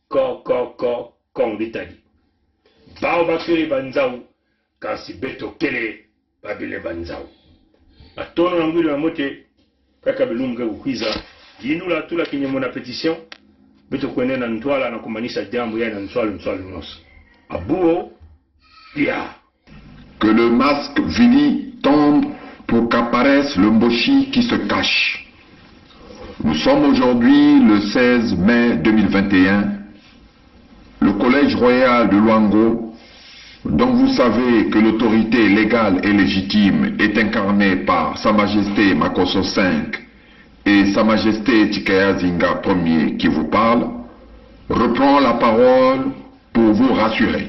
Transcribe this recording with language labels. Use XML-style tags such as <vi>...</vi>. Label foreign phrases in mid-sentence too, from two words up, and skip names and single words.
<kg>koko kongritadi bao bakere banzau kasi beto kele babile banzao atono na ngwili wa mote kaka belunga ukwiza yinula tula kinyemo na petition beto kwene na ntwala na kumanisha jambo ya na ntwala noso abuo ya</kg> <fr>que le masque vili tombe pour qu'apparaisse le mboshi qui se cache. Nous sommes aujourd'hui le 16 mai 2021. Le Collège Royal de Luango, dont vous savez que l'autorité légale et légitime est incarnée par Sa Majesté Makosso V et Sa Majesté Tikaya Zinga Ier qui vous parle, reprend la parole pour vous rassurer.</fr>